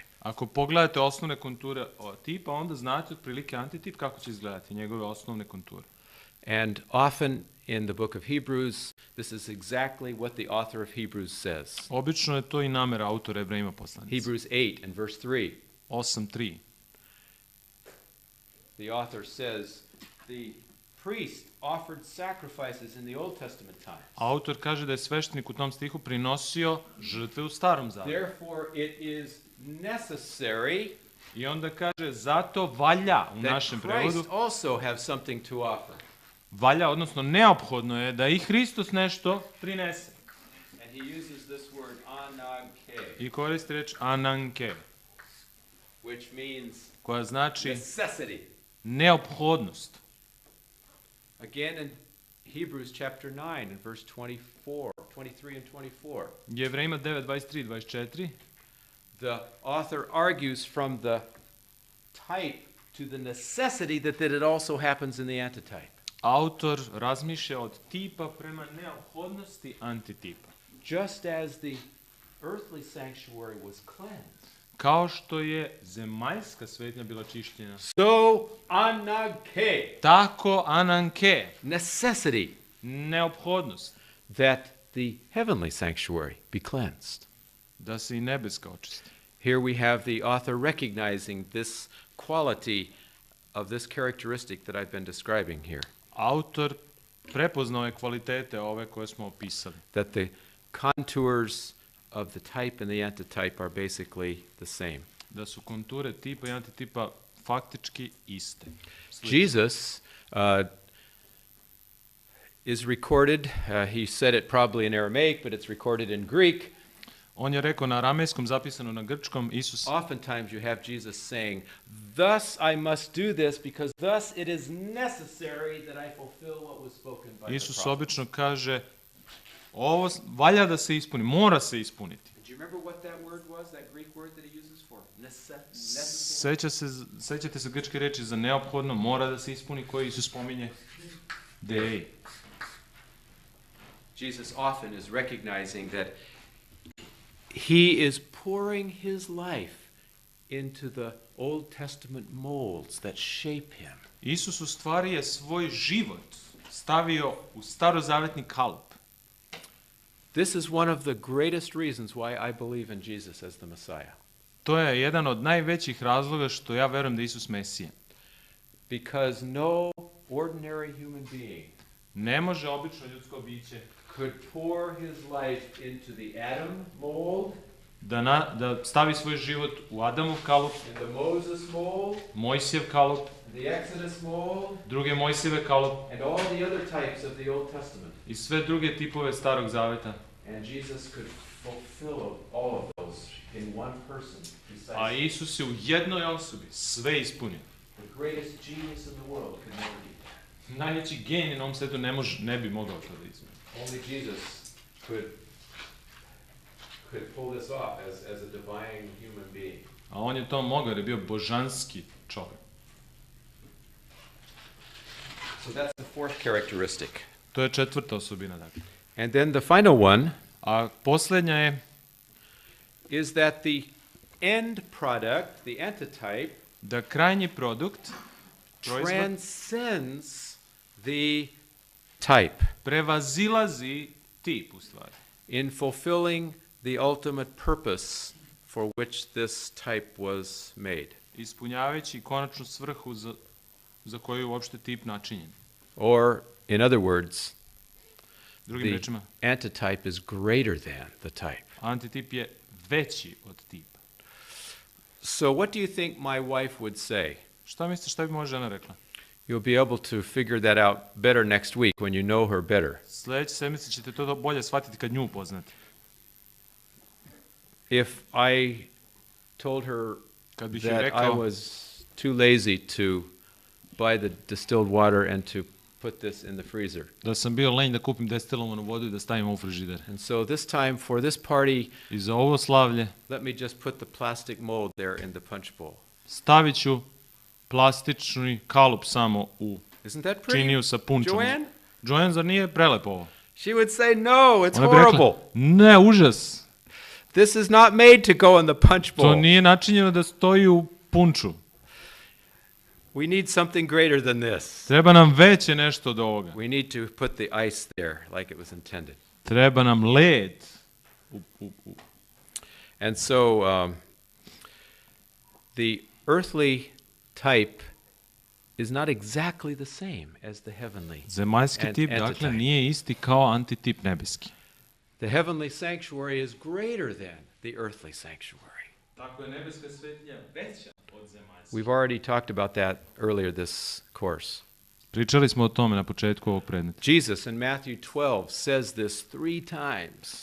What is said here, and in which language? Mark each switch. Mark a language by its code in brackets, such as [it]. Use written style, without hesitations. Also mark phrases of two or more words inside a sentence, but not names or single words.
[sr] Ako pogledate osnovne konture tipa, onda znate otprilike antitip kako će izgledati, njegove osnovne konture. [en] And often in the book of Hebrews, this is exactly what the author of Hebrews says. [sr] Obično je to i namera autora Ebrejima poslanici. [en] Hebrews 8 and verse 3. 8.3. The author says, the priest offered sacrifices in the Old Testament times. [sr] Autor kaže da je sveštenik u tom stihu prinosio žrtve u starom zavetu. [en] Therefore, it is necessary [sr] I onda kaže, zato valja u [en] that [sr] našem [en] Christ [sr] prevodu, [en] also have something to offer. [sr] valja, odnosno neophodno je da i Hristos nešto prinese. [en] And he uses this word ananke, [sr] I koristi reč ananke, [en] which means [sr] koja znači [en] necessity. [sr] neophodnost. [en] Again in Hebrews chapter 9 and verse 23 and 24. [sr] Jevrejima 9, 23, 24. [en] The author argues from the type to the necessity that it also happens in the antitype. [sr] Autor razmišlja od tipa prema neophodnosti antitipa. [en] Just as the earthly sanctuary was cleansed, [sr] Kao što je zemaljska svetinja bila čišćena, [en] so ananke, [sr] tako ananke, [en] necessity, [sr] neophodnost, [en] that the heavenly sanctuary be cleansed. [sr] da se i nebeska očisti. [en] Here we have the author recognizing this quality of this characteristic that I've been describing here, [sr] Autor prepoznao je kvalitete ove koje smo opisali. [en] that the contours of the type and the antitype are basically the same. [sr] Da su konture tipa i antitipa faktički iste. [en] Jesus is recorded, he said it probably in Aramaic, but it's recorded in Greek. [sr] On je rekao na aramejskom, zapisano na grčkom, Isus, [en] Oftentimes you have Jesus saying, thus I must do this because thus it is necessary that I fulfill what was spoken by the [sr] Isus [en] prophet. [sr] obično kaže, ovo valja da se ispuni, mora se ispuniti. [en] Do you remember what that word was, that Greek word that he uses for necessary? [sr] Sećate se grčke reči za neophodno, mora da se ispuni, koji Isus spominje? [en] Dei. Jesus often is recognizing that he is pouring his life into the Old Testament molds that shape him. [sr] Isus u stvari je svoj život stavio u starozavetni kalup. [en] This is one of the greatest reasons why I believe in Jesus as the Messiah. [sr] To je jedan od najvećih razloga što ja verujem da je Isus Mesija. [en] Because no ordinary human being [sr] Ne može obično ljudsko biće [en] could pour his life into the Adam mold, [sr] da stavi svoj život u Adamov kalup, [en] in the Moses mold, [sr] Mojsijev kalup, [en] the Exodus mold, [sr] druge Mojsijeve kalup [en] and all the other types of the Old Testament. [sr] i sve druge tipove Starog Zaveta. [en] And Jesus could fulfill all of those in one person. [sr] A Isus je u jednoj osobi sve ispunio. [en] The greatest genius in the world could never do that. [sr] Najveći genij na ovom svetu ne bi mogao to da ispuni. [en] Only Jesus could pull this off as a divine human being. [sr] A on je to mogao jer je bio božanski čovjek. [en] So that's the fourth characteristic. [sr] To je četvrta osobina. Dakle. [en] And then the final one [sr] A posljednja je [en] is that the end product, the antitype, [sr] da krajnji produkt, proizvod, [en] transcends the type [sr] prevazilazi tip u stvari. [en] in fulfilling the ultimate purpose for which this type was made. [sr] Ispunjavajući konačnu svrhu za koju je uopšte tip načinjen. [en] Or, in other words, [sr] Drugim [en] the [sr] rečima, [en] antitype is greater than the type. [sr] antitip je veći od tipa. [en] So what do you think my wife would say? [sr] Šta mislite šta bi moja žena rekla? [en] You'll be able to figure that out better next week when you know her better. [sr] Sljedeće sedmice ćete to bolje shvatiti kad nju upoznate. [en] If I told her [sr] Kad bih joj [en] that I [sr] rekao [en] was too lazy to buy the distilled water and to put this in the freezer. [sr] da sam bio lenj da kupim destilovanu vodu i da stavim u frižider. [en] And so this time for this party, [sr] I za ovo slavlje [en] let me just put the plastic mold there in the punch bowl. [sr] stavit ću plastični kalup samo u [en] Isn't that pretty? [sr] činiju sa punčom. [en] Joanne? [sr] Joanne, zar nije prelepo ovo? [en] She would say, no, it's [sr] Ona bi rekla, [en] horrible. [sr] ne, užas. [en] This is not made to go in the punch [sr] To [en] bowl. [sr] nije načinjeno da stoji u punču. [en] We need something greater than this. [sr] Treba nam veće nešto od ovoga. [en] We need to put the ice there like it was intended. [sr] Treba nam led. [en] And so the earthly type is not exactly the same as the heavenly. [sr] Zemaljski tip, dakle, [en] antitype. [sr] nije isti kao antitip nebeski. [en] The heavenly sanctuary is greater than the earthly sanctuary. [sr] Tako je nebeska svetinja veća od zemaljske. [en] We've already talked about that earlier this course. [sr] Pričali smo o tome na početku ovog predmeta. [en] Jesus in Matthew 12 says this 3 times